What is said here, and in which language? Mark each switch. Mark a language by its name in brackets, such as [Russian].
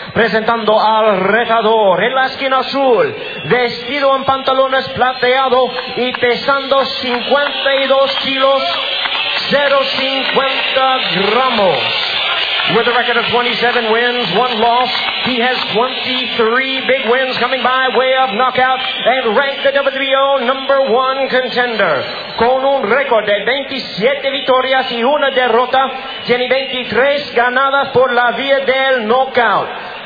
[Spanish] Presentando al retador en la esquina azul, vestido en pantalones plateado y pesando 52 kilos 0.50 gramos. [English] with a record of 27 wins, one loss. He has 23 big wins coming by way of knockout and ranked the WBO number one contender. [Spanish] Con un récord de 27 victorias y una derrota, tiene 23 ganadas por la vía del knockout.